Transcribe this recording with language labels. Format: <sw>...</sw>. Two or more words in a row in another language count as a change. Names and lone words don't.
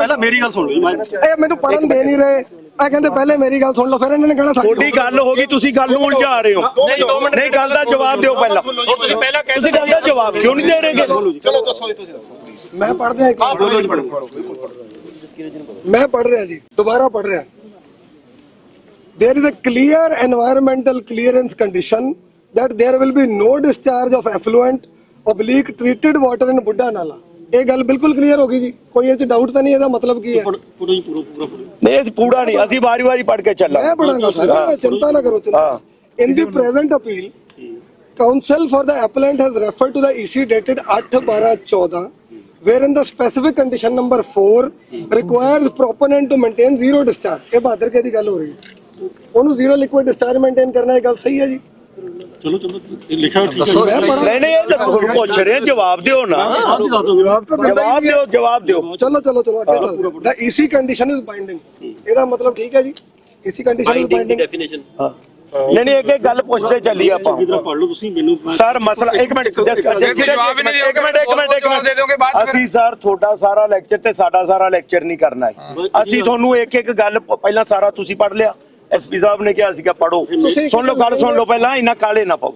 <pa>ਪਹਿਲਾਂ ਮੇਰੀ ਗੱਲ ਸੁਣ ਲਓ ਜੀ। ਇਹ ਮੈਨੂੰ ਪੜਨ ਦੇ ਨਹੀਂ ਰਹੇ। ਆ ਕਹਿੰਦੇ ਪਹਿਲੇ ਮੇਰੀ ਗੱਲ ਸੁਣ ਲਓ, ਫਿਰ ਇਹਨਾਂ ਨੇ ਕਹਿਣਾ ਤੁਹਾਡੀ ਗੱਲ ਹੋ ਗਈ, ਤੁਸੀਂ ਗੱਲ ਨੂੰ ਉਲਝਾ ਰਹੇ ਹੋ। ਨਹੀਂ ਗੱਲ ਦਾ ਜਵਾਬ ਦਿਓ ਪਹਿਲਾਂ। ਤੁਸੀਂ ਪਹਿਲਾਂ ਤੁਸੀਂ ਗੱਲ ਦਾ ਜਵਾਬ ਕਿਉਂ ਨਹੀਂ ਦੇ ਰਹੇਗੇ? ਚਲੋ ਦੱਸੋ ਜੀ ਤੁਸੀਂ ਦੱਸੋ। ਮੈਂ ਪੜ੍ਹਦਿਆਂ ਇੱਕ</pa> <hi>मैं पढ़ रहा जी, दोबारा पढ़ रहा।</hi> <en>There is a clear environmental clearance condition that there will be no discharge of effluent oblique treated water in Buddha Nala।</en> <pa>ਇਹ ਗੱਲ ਬਿਲਕੁਲ ਕਲੀਅਰ ਹੋ ਗਈ ਜੀ, ਕੋਈ ਇਹ ਚ ਡਾਊਟ ਤਾਂ ਨਹੀਂ, ਇਹਦਾ ਮਤਲਬ ਕੀ ਹੈ? ਪੂਰਾ ਜੀ ਪੂਰਾ ਨਹੀਂ ਅਸੀਂ ਪੂਰਾ ਨਹੀਂ, ਅਸੀਂ ਵਾਰੀ-ਵਾਰੀ ਪੜ੍ਹ ਕੇ ਚੱਲਾਂਗੇ। ਮੈਂ ਪੜਾਂਗਾ ਸਰ, ਚਿੰਤਾ ਨਾ ਕਰੋ।</pa> <en>ਚਿੰਤਾ in the present appeal, counsel for the appellant has referred to the EC dated 8/12/14, wherein the specific condition number 4 requires proponent to maintain zero discharge।</en> <pa>ਇਹ ਬਹਾਦਰ ਕੇ ਦੀ ਗੱਲ ਹੋ ਰਹੀ ਹੈ, ਉਹਨੂੰ</pa> <en>zero liquid discharge</en> <pa>ਮੇਨਟੇਨ ਕਰਨਾ, ਇਹ ਗੱਲ ਸਹੀ ਹੈ ਜੀ? ਚਲੋ ਇਹ ਲਿਖਿਆ ਠੀਕ ਹੈ। ਮੈਂ ਪੜਾਂ, ਨਹੀਂ ਇਹ ਤਾਂ ਪੁੱਛ ਰਹੇ, ਜਵਾਬ ਦਿਓ ਨਾ, ਜਵਾਬ ਦਿਓ। ਚਲੋ ਅੱਗੇ ਚੱਲਦੇ।</pa> <en>The EC condition is binding,</en> <pa>ਇਹਦਾ ਮਤਲਬ ਠੀਕ ਹੈ ਜੀ,</pa> <en>EC condition is binding।</en> <pa>ਡੈਫੀਨੇਸ਼ਨ ਨਹੀਂ ਇੱਕ ਗੱਲ ਪੁੱਛਦੇ ਚੱਲੀਏ ਆਪਾਂ। ਕਿਧਰ ਪੜ ਲਓ ਤੁਸੀਂ ਮੈਨੂੰ ਸਰ ਮਸਲਾ ਇੱਕ ਮਿੰਟ ਅਸੀਂ ਸਰ ਤੁਹਾਡਾ ਸਾਰਾ ਲੈਕਚਰ ਤੇ ਸਾਡਾ ਸਾਰਾ ਲੈਕਚਰ ਨਹੀਂ ਕਰਨਾ ਹੈ। ਅਸੀਂ ਤੁਹਾਨੂੰ ਇੱਕ ਇੱਕ ਗੱਲ ਪਹਿਲਾਂ ਸਾਰਾ ਤੁਸੀਂ ਪੜ੍ਹ ਲਿਆ, ਐਸਪੀ ਸਾਹਿਬ ਨੇ ਕਿਹਾ ਸੀਗਾ ਪੜੋ, ਸੁਣ ਲਓ ਗੱਲ ਸੁਣ ਲਓ ਪਹਿਲਾਂ, ਇੰਨਾ ਕਾਲੇ ਨਾ ਪਵੋ।</pa>